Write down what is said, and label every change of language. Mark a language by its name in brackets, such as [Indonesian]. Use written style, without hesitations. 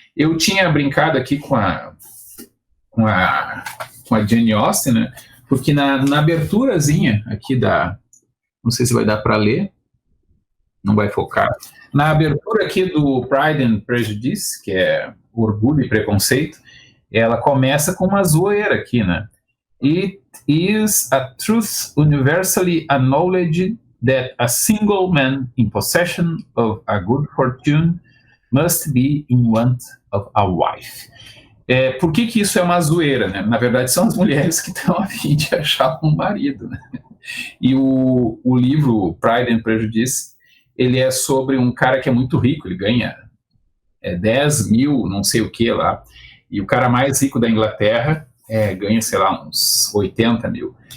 [Portuguese] Eu tinha brincado aqui com a Jane Austen, né? Porque na aberturazinha aqui não sei se vai dar para ler, não vai focar. Na abertura aqui do Pride and Prejudice, que é Orgulho e Preconceito, ela começa com uma zoeira aqui, né? [English] It is a truth universally acknowledged that a single man in possession of a good fortune must be in want of a wife. [Portuguese] Por que isso é uma zoeira, né? Na verdade, são as mulheres que estão a fim de achar um marido, né? E o livro Pride and Prejudice, ele é sobre um cara que é muito rico, ele ganha 10 mil, não sei o que lá, e o cara mais rico da Inglaterra ganha, sei lá, uns 80 mil.